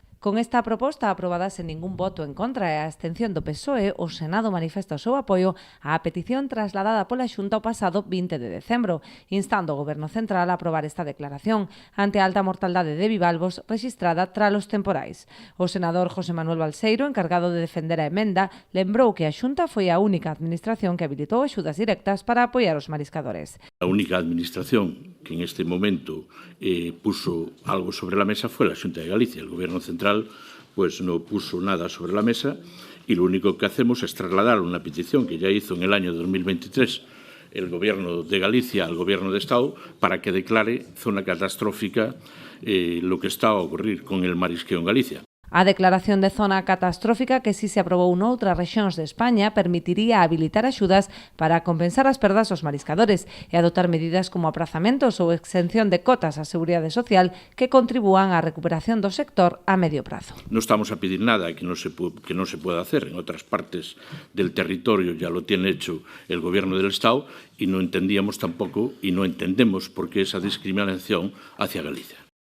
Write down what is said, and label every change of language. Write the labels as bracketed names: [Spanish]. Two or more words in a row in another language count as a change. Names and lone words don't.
[Galician] Con esta proposta aprobada sen ningún voto en contra e a abstención do PSOE, o Senado manifesta o seu apoio á petición trasladada pola Xunta o pasado 20 de decembro, instando o Goberno Central a aprobar esta declaración ante a alta mortaldade de bivalvos rexistrada tras os temporais. O senador José Manuel Balseiro, encargado de defender a emenda, lembrou que a Xunta foi a única administración que habilitou axudas directas para apoiar os mariscadores. [Spanish] A única administración que en este momento puso algo sobre la mesa fue la Xunta de Galicia. El Gobierno Central pues no puso nada sobre la mesa y lo único que hacemos es trasladar una petición que ya hizo en el año 2023 el Gobierno de Galicia al Gobierno de Estado para que declare zona catastrófica lo que está a ocurrir con el marisqueo en Galicia. [Galician] A declaración de zona catastrófica, que si se aprobou noutras rexións de España, permitiría habilitar axudas para compensar as perdas aos mariscadores e adoptar medidas como aprazamentos ou exención de cotas á Seguridade Social que contribúan á recuperación do sector a medio prazo. [Spanish] No estamos a pedir nada que no se pueda hacer. En otras partes del territorio ya lo tiene hecho el Gobierno del Estado y no entendíamos tampoco y no entendemos por qué esa discriminación hacia Galicia.